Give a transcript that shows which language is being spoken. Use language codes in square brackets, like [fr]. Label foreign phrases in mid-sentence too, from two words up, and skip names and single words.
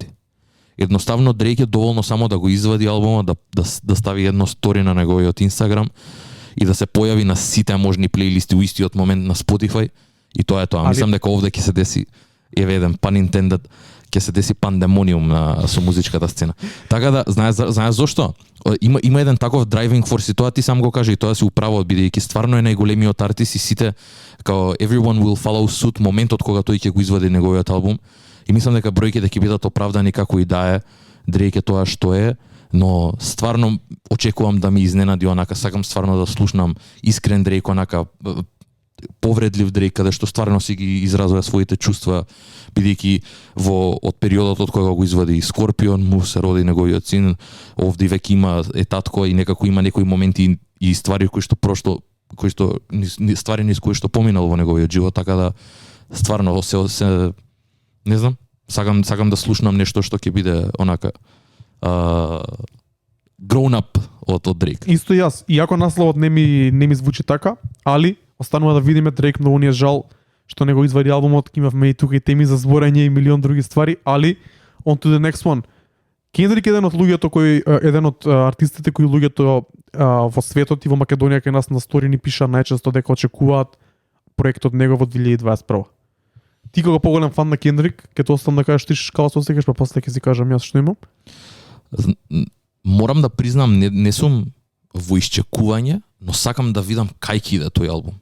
[mk] Едноставно Дрейк е доволно само да го извади албумот, да стави едно стори на неговиот Инстаграм и да се појави на сите можни плейлисти у истиот момент на Spotify и тоа е тоа. Мислам дека овде ќе се деси еден [en] pun intended, [mk] ќе се деси пандемониум со музичката сцена. Така да знаеш зошто? Има еден таков [en] driving force [mk] и тоа ти сам го кажа и тоа си управо, бидејќи стварно е најголемиот артист и сите као [en] everyone will follow suit [mk] моментот кога тој ќе го извади неговиот албум. И мислам дека бројките ќе бидат оправдани како и да е. Дрейк е тоа што е, но стварно очекувам да ми изненади онака, сакам стварно да слушнам искрен Дрейк, онака повредлив Дрейк, каде што стварно си ги изразува своите чувства, бидејќи од периодот од кога го извади Скорпион, му се роди неговиот син, овде веќе има татко и некако има некои моменти и ствари кои што ствари низ кои што поминал во неговиот живот, така да стварно се не знам, сакам да слушнам нешто што ќе биде онака [en] grown up [mk] од Дрейк. Исто јас, иако насловот не ми звучи така, али останува да видиме Дрейк, многу ни е жал што не го извади албумот, имавме и тука и теми за зборење и милион други ствари, али [en] on to the next one. [mk] Кендрик е еден од луѓето кои еден од артистите кои луѓето во светот и во Македонија кај нас на стори ни пиша најчесто дека очекуваат проект од него во 2021. Ти кога поголем фан на Кендрик, ќе те оставам да кажеш ти како се осеќаш, па после ќе си кажам јас што имам. Морам да признам, не сум во исчекување, но сакам да видам кај ќе иде тој албум.